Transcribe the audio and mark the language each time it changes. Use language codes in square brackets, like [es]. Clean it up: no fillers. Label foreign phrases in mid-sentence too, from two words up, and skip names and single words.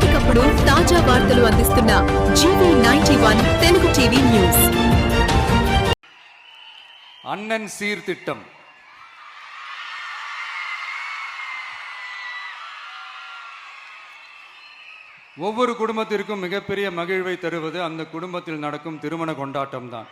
[te] ఎప్పటికప్పుడు తాజా వార్తలు అందిస్తున్న GV91 తెలుగు టీవీ న్యూస్. [ta] அண்ணன் சீர்திட்டம் ஒவ்வொரு குடும்பத்திற்கும் மிகப்பெரிய மகிழ்வை தருவது அந்த குடும்பத்தில் நடக்கும் திருமண கொண்டாட்டம் தான்.